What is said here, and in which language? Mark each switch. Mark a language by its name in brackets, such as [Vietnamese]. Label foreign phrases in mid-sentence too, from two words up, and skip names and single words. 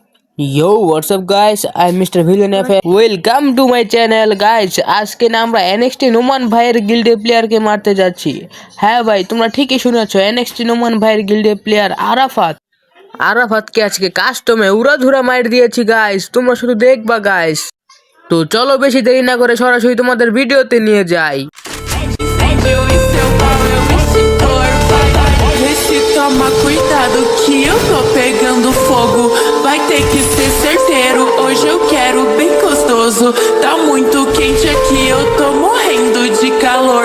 [English] Yo, what's up guys? I'm Mr. Villain FA. Welcome to my channel guys. [Bangla] আজকে না আমরা NXT নোমান ভাইয়ের গিল্ডে প্লেয়ারকে মারতে যাচ্ছি। হ্যাঁ ভাই, তোমরা ঠিকই শুনেছো। NXT নোমান ভাইয়ের গিল্ডে প্লেয়ার আরাফাতকে আজকে কাস্টমে উড়াধুরা মাইর দিয়েছি গাইস। তোমরা শুধু দেখবা গাইস। তো চলো বেশি দেরি না করে সরাসরি তোমাদের ভিডিওতে নিয়ে যাই। [Portuguese] Toma cuidado que eu tô pegando fogo. Vai ter que ser certeiro. Hoje eu quero bem gostoso. Tá muito quente aqui, eu tô morrendo de calor.